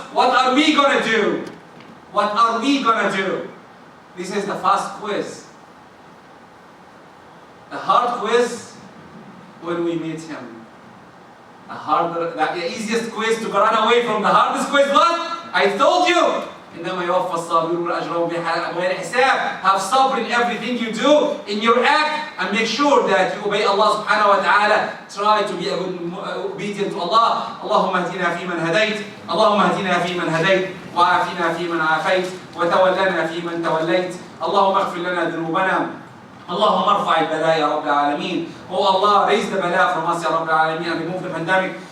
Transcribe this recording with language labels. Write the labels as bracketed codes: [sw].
[en] What are we going to do? What are we going to do? This is the fast quiz. The hard quiz, when we meet Him. The easiest quiz to run away from the hardest quiz, what? I told you. [ar] إنما يوفى الصابرون أجرهم بغير حساب. [en] Have sabr in everything you do, in your act, and make sure that you obey Allah subhanahu wa ta'ala. Try to be obedient to Allah. [ar] اللهم اهدنا فيمن هديت اللهم اهدنا فيمن هديت وعافنا فيمن عافيت وتولنا فيمن توليت اللهم اغفر لنا ذنوبنا اللهم ارفع البلاء يا رب العالمين. [en] Oh Allah, raise the bala from us [ar] يا رب العالمين [en] and remove the pandemic.